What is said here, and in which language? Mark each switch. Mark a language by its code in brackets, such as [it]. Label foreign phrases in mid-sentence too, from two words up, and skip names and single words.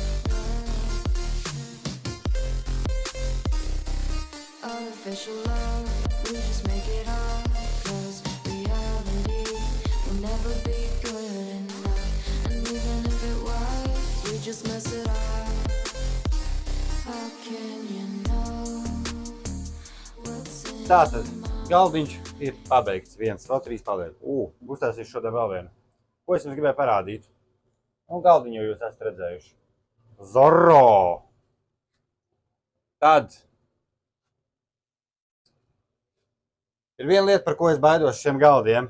[en] Artificial love, we just make it up. 'Cause reality will never be good enough. And even if it was, we just mess it up. How can you know what's in [lv] Tātad, galdiņš ir pabeigts. 1, 2, 3 paliek. Uztaisīšu šodien vēl vienu. Ko es jums gribēju parādīt? Un galdiņu jau jūs esat redzējuši. Zorro! Tad ir viena lieta, par ko es baidos šiem galdiem.